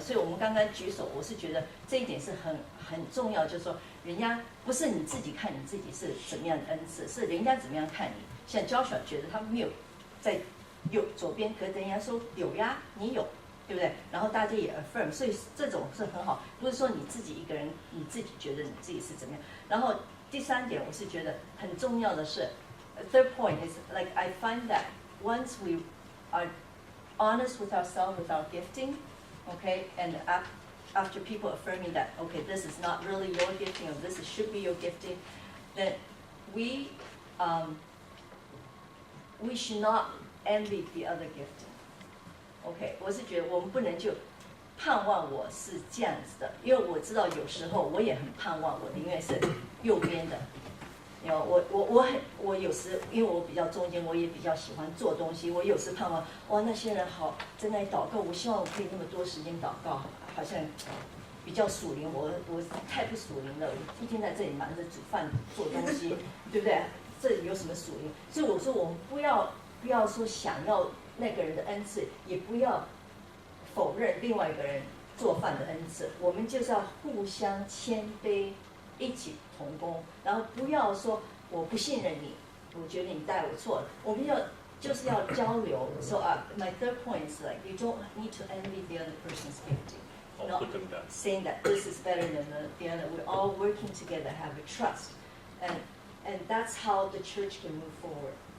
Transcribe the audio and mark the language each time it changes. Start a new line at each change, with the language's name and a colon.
Chinese: 所以我们刚刚举手，我是觉得这一点是很重要，就是说人家不是你自己看你自己是怎么样的恩赐，是人家怎么样看你。像Joshua觉得他没有在左边，可是人家说有呀，你有，对不对？然后大家也 affirm，所以这种是很好，不是说你自己一个人你自己觉得你自己是怎么样。然后第三点，我是觉得很重要的是
English: ，third point is like I find that once we are honest with ourselves with our gifting, okay, and after people affirming that okay this is not really your gifting or this should be your gifting, then we should not envy the other gifting.
Chinese: OK， 我是觉得我们不能就盼望我是这样子的，因为我知道有时候我也很盼望我宁愿是右边的。我有时因为我比较中间，我也比较喜欢做东西。我有时盼望哇那些人好在那里祷告，我希望我可以那么多时间祷告，好像比较属灵。我太不属灵了，我一天在这里忙着煮饭做东西，对不对？这里有什么属灵？所以我说我们不要说想要那个人的恩赐，也不要否认另外一个人做饭的恩赐。我们就是要互相谦卑，一起同工，然后不要说我不信任你，我觉得你带我错了。我们就是要交流。
English: So my third point is like you don't need to envy the other person's gifting. Not saying that this is better than the other. We're all working together, have a trust, and that's how the church can move forward.